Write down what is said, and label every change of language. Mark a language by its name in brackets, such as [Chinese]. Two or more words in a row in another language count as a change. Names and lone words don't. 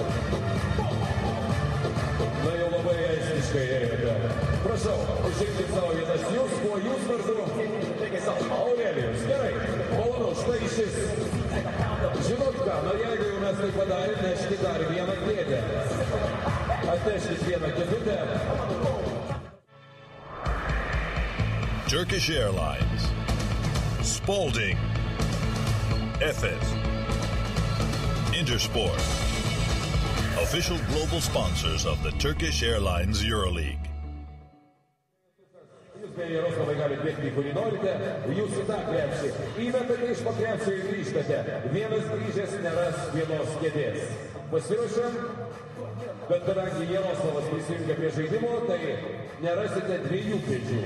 [Lithuanian] Na, jau labai aiškiškai ėjote. Prašau, užimkit savo vietas. Jūs, kuo jūs vardu? Aurelijus, gerai. Malonu, štai šis. Žinot ką, na jeigu jau mes tai padarėm, neškit dar vieną kėdę. Atneškit vieną kėdutę. [English] Turkish Airlines, Spalding, Efes, Intersport, official global sponsors of the Turkish Airlines Euroleague. [Lithuanian] Jaroslavai galite bėgti, kurį norite, jūs į tą krepšį. Įmetate iš pakrepšio ir grįžtate. Vienas grįžęs neras vienos kėdės. Pasiruošiam, bet kadangi Jaroslavas prisijungia prie žaidimo, tai nerasite 2 kėdžių.